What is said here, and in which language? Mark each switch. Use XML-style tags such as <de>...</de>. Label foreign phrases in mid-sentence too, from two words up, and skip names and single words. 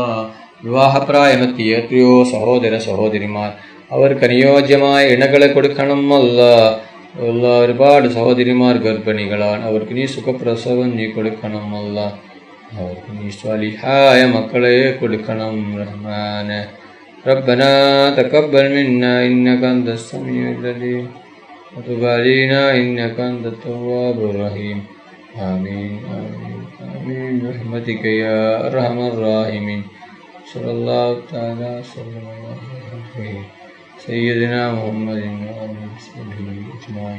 <ml>വിവാഹപ്രായമെത്തിയ എത്രയോ സഹോദര സഹോദരിമാർ അവർക്ക് അനുയോജ്യമായ ഇണകളെ കൊടുക്കണം അല്ലാ. ഒരുപാട് സഹോദരിമാർ ഗർഭിണികളാണ്. അവർക്ക് നീ സുഖപ്രസവം നീ കൊടുക്കണം അല്ല. അവർക്ക് നീ സ്വാലിഹായ മക്കളെ കൊടുക്കണം റഹ്മാനെ.</ml> <ar>ربنا تقبل منا إنك أنت السميع العليم وتب علينا إنك أنت التواب الرحيم. آمين آمين آمين برحمتك يا أرحم الراحمين. صلى الله تعالى وسلم على سيدنا محمد وعلى آله أجمعين.</ar>